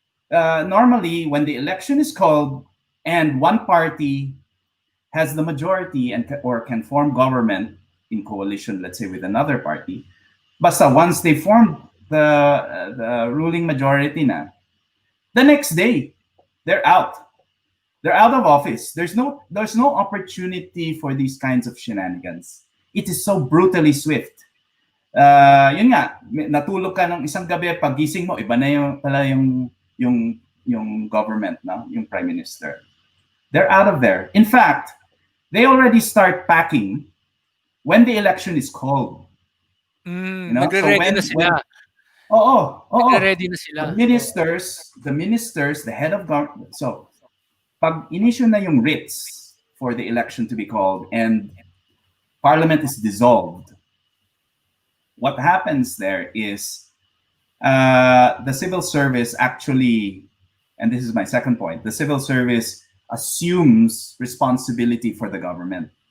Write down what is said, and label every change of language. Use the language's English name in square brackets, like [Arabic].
[English] Normally, when the election is called and one party has the majority or can form government in coalition, let's say with another party, basta once they form the ruling majority na, the next day they're out. They're out of office. There's no opportunity for these kinds of shenanigans. It is so brutally swift. [Filipino] Yun nga, natulog ka ng isang gabi, pagising mo, iba na yung [English] yung government, no? Yung prime minister. They're out of there. In fact, they already start packing when the election is called. You know, so [Filipino] Nagre-ready na sila. Nagre-ready na sila. [English] the ministers, the head of government. So, [Filipino] pag in-issue na yung [English] writs for the election to be called and Parliament is dissolved, what happens there is the civil service actually, and this is my second point, the civil service assumes responsibility for the government.